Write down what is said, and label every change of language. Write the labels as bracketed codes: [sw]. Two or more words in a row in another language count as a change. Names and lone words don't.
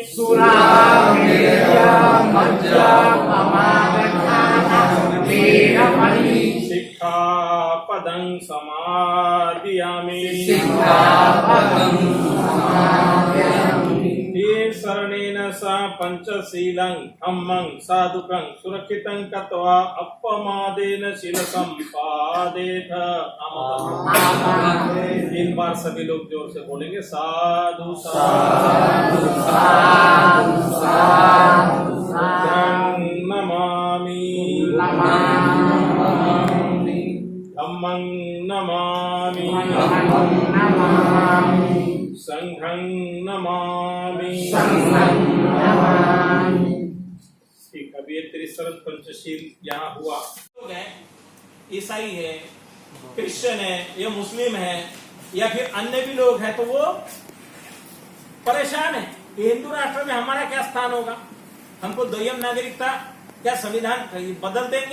[pi] सिक्खापदं समादयामि शरणेन सा पंचशीलं धम्मं साधुकं सुरक्षितं कृत्वा अपमादेन शील संपादेत। [hi] 3 बार सभी लोग जोर से बोलेंगे [pi] साधु साधु साधु साधु नमामि धम्मं नमामि संघं नमामि। [hi] ठीक, अभी ये त्रिशरद पंचशील यहाँ हुआ। लोग हैं, ईसाई है, क्रिश्चियन है, या मुस्लिम है, या फिर अन्य भी लोग हैं, तो वो परेशान है कि हिंदू राष्ट्र में हमारा क्या स्थान होगा, हमको द्वयम नागरिकता क्या संविधान बदल देंगे।